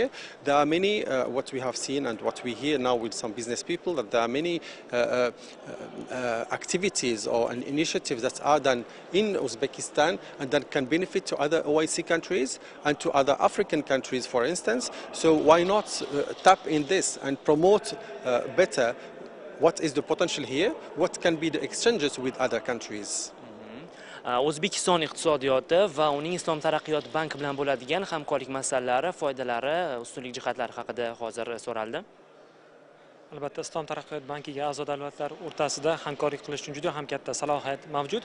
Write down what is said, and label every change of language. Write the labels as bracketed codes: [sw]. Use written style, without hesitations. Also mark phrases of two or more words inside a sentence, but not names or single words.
[en] There are many, what we have seen and what we hear now with some business people, that there are many activities or initiatives that are done in Uzbekistan and that can benefit to other OIC countries and to other African countries, for instance. So why not tap in this and promote better what is the potential here, what can be the exchanges with other countries. [uz] O'zbekiston iqtisodiyoti va uning Islom taraqqiyot banki bilan bo'ladigan hamkorlik masalalari, foydalari, ustunlik jihatlari haqida hozir so'raldi. Albatta, Islom taraqqiyot bankiga a'zo davlatlar o'rtasida hamkorlik qilish uchun juda ham katta salohiyat mavjud.